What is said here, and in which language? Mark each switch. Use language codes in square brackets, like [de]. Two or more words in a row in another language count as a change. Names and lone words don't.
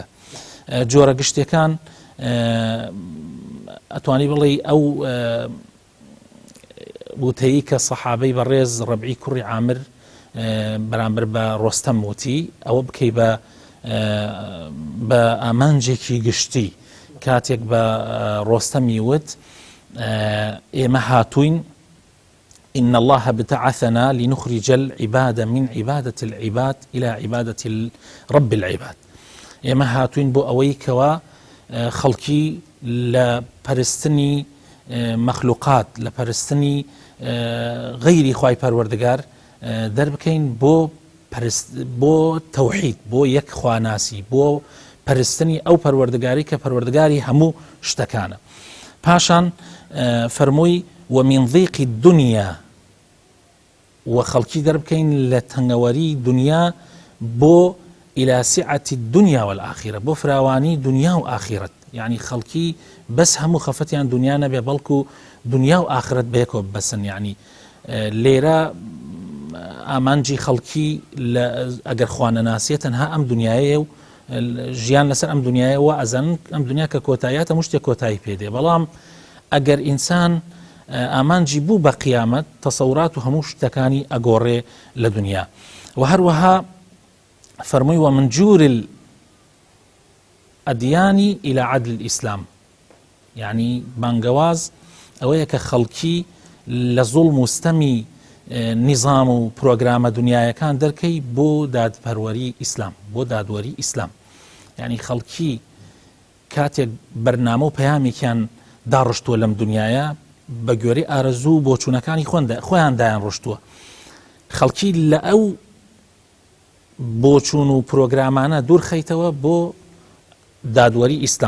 [ckb] جۆرە گشتەکان ئەتوانی بڵێ ئەو وتەیە کە سەحابەی بەڕێز ڕەبعی کوڕی عامر بەرامبەر بە ڕۆستەم وتی، ئەوە بکەی بە ئامانجێکی گشتی. کاتێک بە ڕۆستەمی وت ئێمە هاتوین [ar] إن الله ابتعثنا لنخرج العباد من عبادة العباد إلى عبادة رب العباد. [ckb] ئێمە هاتوین بۆ ئەوەی کەوا خەڵکی لە پەرستنی مەخلوقات، لە پەرستنی غەیری خوای پەروەردگار دەربکەین بۆ تەوحید، بۆ یەک خواناسی، بۆ پەرستنی ئەو پەروەردگاری کە پەروەردگاری هەموو شتەکانە. پاشان فەرمووی [ar] ومن ضيق الدنيا، [ckb] و خەڵکی دەربکەین لە تەنگەوەری دنیا بۆ [ar] إلى سعة الدنيا والآخرة، [ckb] بۆ فراوانی دنیا و ئاخرەت، یعنی خەڵکی بەس هەموو خەفەتیان دنیا نەبێ بەڵکو دنیا و ئاخرەت بەیەکەوە بەسن. یعنی لێرە ئامانجی خەڵکی ئەگەر خوانەناسیە تەنها ئەم دنیاەیە و ژیان لەسەر ئەم دنیاە و ئەزان ئەم دنیا کە کۆتاییاتە هەموو شتێک کۆتایی پێدێ. بەڵام ئەگەر ئینسان ئامانجی بوو بە قیامەت، تەسەورات و هەموو شتەکانی ئەگۆڕێ لە دنیا. و هەروەها فەرمووی [ar] ومن جور الأديان إلى عدل الإسلام، [ckb] يعني بانگەواز ئەوەیە کە خەڵکی لە زوڵم و ستەمی نظام و پرۆگرامە دنیایەکان دەرکەی بۆ دادپەروەری ئیسلام، بۆ دادوەری ئیسلام. یعنی خەڵکی کاتێک بەرنامە و پەیامێکیان داڕشتووە لەم دنیاە بە گوێرەی ئارەزوو بۆ چوونەکانی خۆیان دایان ڕشتووە، خەڵکی لە ئەو بۆ چوون و پرۆگرامانە دوور خەیتەوە بۆ دادوەری ئیسلام.